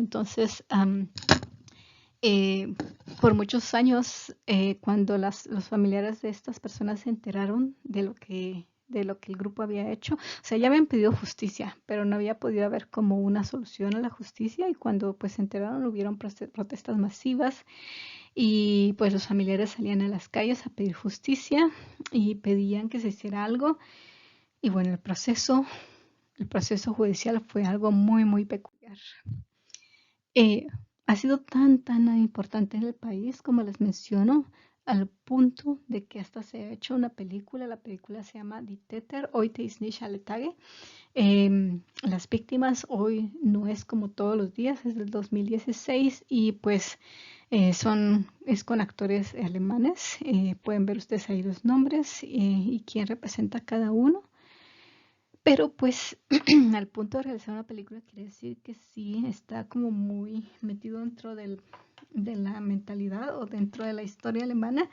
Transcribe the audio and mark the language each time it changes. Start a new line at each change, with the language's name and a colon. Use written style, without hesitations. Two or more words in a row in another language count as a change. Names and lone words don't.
Spanish: Entonces, por muchos años, cuando los familiares de estas personas se enteraron de lo que el grupo había hecho, o sea, ya habían pedido justicia, pero no había podido haber como una solución a la justicia, y cuando pues se enteraron hubieron protestas masivas, y pues los familiares salían a las calles a pedir justicia y pedían que se hiciera algo. Y bueno, el proceso judicial fue algo muy, muy peculiar. Eh, ha sido tan importante en el país, como les menciono, al punto de que hasta se ha hecho una película. La película se llama Die Täter heute ist nicht alle Tage. Las víctimas hoy no es como todos los días, es del 2016, y pues es con actores alemanes. Pueden ver ustedes ahí los nombres y quién representa a cada uno. Pero pues al punto de realizar una película quiere decir que sí está como muy metido dentro de la mentalidad o dentro de la historia alemana.